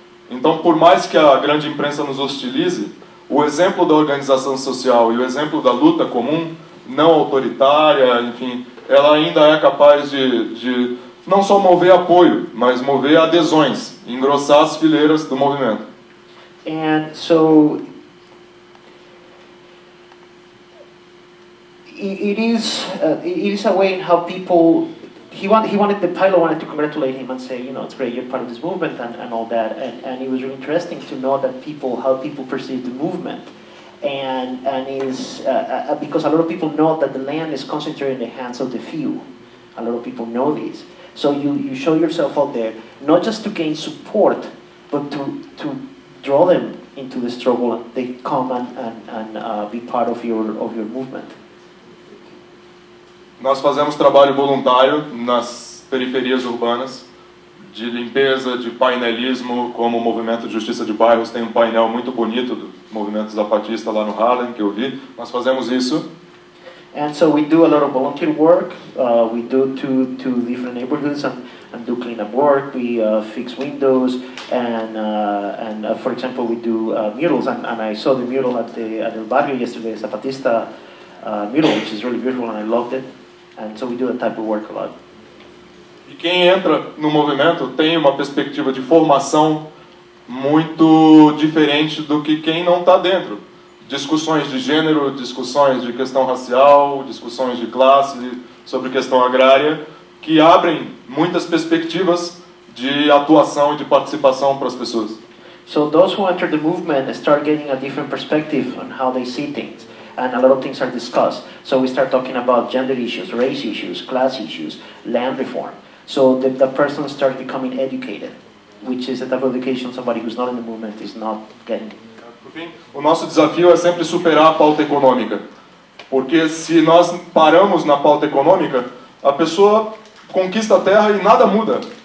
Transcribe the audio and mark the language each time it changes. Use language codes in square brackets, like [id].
[pt] Então, por mais que a grande imprensa nos hostilize, o exemplo da organização social e o exemplo da luta comum, não autoritária, enfim, ela ainda é capaz de não só mover apoio, mas mover adesões, engrossar as fileiras do movimento. [en] And so it is a way in how people the pilot wanted to congratulate him and say, it's great, you're part of this movement and all that, and it was really interesting to know that how people perceive the movement. And is because a lot of people know that the land is concentrated in the hands of the few. A lot of people know this. So you show yourself out there, not just to gain support, but to draw them into the struggle, and they come and be part of your movement. [pt] Nós fazemos trabalho voluntário nas periferias urbanas, de limpeza, de painelismo, como o Movimento de Justiça de Bairros tem um painel muito bonito do Movimento Zapatista lá no Harlem, que eu vi. Nós fazemos isso. [en] And so we do a lot of volunteer work. We do to different neighborhoods and do cleanup work. We fix windows and for example, we do murals. And I saw the mural at El Barrio yesterday, Zapatista mural, which is really beautiful, and I loved it. And so we do that type of work a lot. [pt] E quem entra no movimento tem uma perspectiva de formação muito diferente do que quem não está dentro. Discussões de gênero, discussões de questão racial, discussões de classe, sobre questão agrária, que abrem muitas perspectivas de atuação e de participação para as pessoas. [en] So those who enter the movement start getting a different perspective on how they see things, and a lot of things are discussed. So we start talking about gender issues, race issues, class issues, land reform. So the person starts becoming educated, which is a type of education somebody who's not in the movement is not getting. [pt] Por fim, o nosso desafio é sempre superar a pauta econômica, porque se nós paramos na pauta econômica, a pessoa conquista a terra e nada muda.